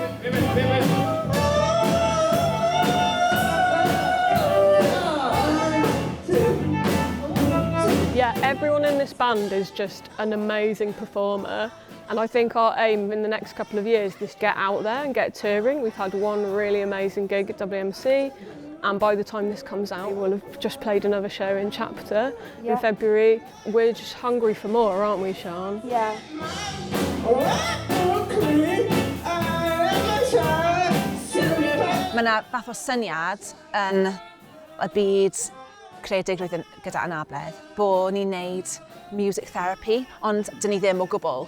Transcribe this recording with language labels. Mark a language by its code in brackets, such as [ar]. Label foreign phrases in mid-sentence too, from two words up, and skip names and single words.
[en] Yeah, everyone in this band is just an amazing performer. And I think our aim in the next couple of years is to get out there and get touring. We've had one really amazing gig at WMC, and by the time this comes out, we'll have just played another show in Chapter in February. We're just hungry for more, aren't we, Sian? Yeah. [cy] Mae yna fath o syniad yn y byd creadigrwydd gyda anabledd bod ni'n neud [en] music therapy, [cy] ond dyn ni ddim o gwbl.